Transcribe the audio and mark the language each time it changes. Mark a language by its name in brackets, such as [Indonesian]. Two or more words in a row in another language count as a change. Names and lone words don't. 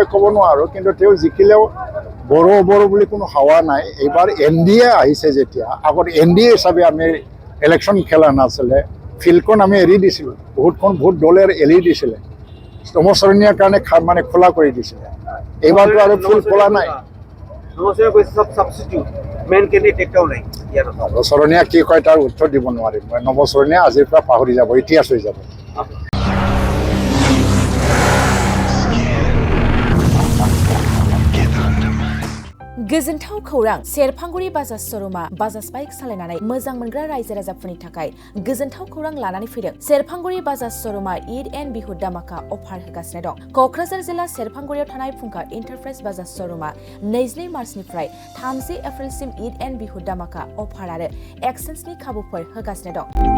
[Assamese] ক'ব নোৱাৰোঁ কিন্তু তেওঁ জিকিলেও বড়ো বুলি কোনো হাৱা নাই এইবাৰ NDA আহিছে যেতিয়া আগত NDA হিচাপে আমি ইলেকশ্যন খেলা নাছিলে ফিল্ডখন আমি এৰি দিছিলোঁ বহুতখন ভোট দলে এৰি দিছিলে নৱচৰণীয়াৰ কাৰণে মানে খোলা কৰি দিছিলে এইবাৰতো আৰু ফিল্ড খোলা নাই নৱচৰণীয়া কি কয় তাৰ উত্তৰ দিব নোৱাৰিম মই নৱচৰণীয়া আজিৰ পৰা পাহৰি যাব ইতিহাস হৈ যাব [Bodo] गोजोनथाव खौरां सेरफांगुरि बाजाज श'रुमा बाजाज बाइक सालायनानै मोजां मोनग्रा रायजो राजाफोरनि थाखाय गोजोनथाव खौरां लानानै फैदों सेरफांगुरि बाजाज श'रुमा ईद एन्ड बिहु दामाका अफार होगासिनो दं क'क्राझार जिल्ला सेरफांगुरियाव थानाय फुंखा एन्टारप्राइज बाजाज श'रुमा 22 मार्चनिफ्राय 30 एप्रिलसिम ईद एन्ड बिहु दामाका अफार आरो एक्सचेन्जनि खाबुफोर होगासिनो दं